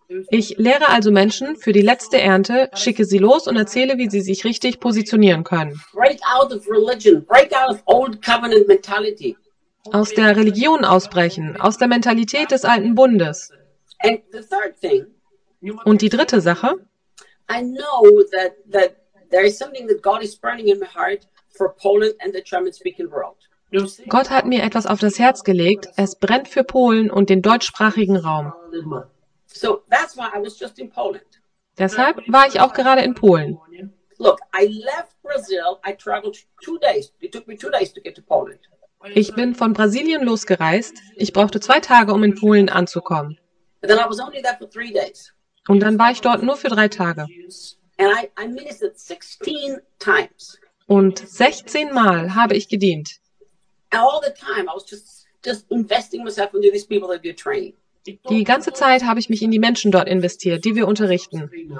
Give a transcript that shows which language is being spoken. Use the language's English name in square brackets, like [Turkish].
[German] Ich lehre also Menschen für die letzte Ernte, schicke sie los und erzähle, wie sie sich richtig positionieren können. [English] Break out of religion, break out of old covenant mentality. [German] Aus der Religion ausbrechen, aus der Mentalität des alten Bundes. [English] And the third thing, [German] und die dritte Sache. [English] I know that there is something that God is burning in my heart for Poland and the German speaking world. [German] Gott hat mir etwas auf das Herz gelegt. Es brennt für Polen und den deutschsprachigen Raum. [English] So that's why I was just in Poland. [German] Deshalb war ich auch gerade in Polen. [English] Look, I left Brazil. I traveled 2 days. It took me 2 days to get to Poland. [German] Ich bin von Brasilien losgereist. Ich brauchte 2 Tage, um in Polen anzukommen. [English] But then I was only there for 3 days. [German] Und dann war ich dort nur für 3 Tage. [English] And I ministered 16 times. [German] Und 16 Mal habe ich gedient. [English] And all the time I was just investing myself into these people that we're training. [German] Die ganze Zeit habe ich mich in die Menschen dort investiert, die wir unterrichten.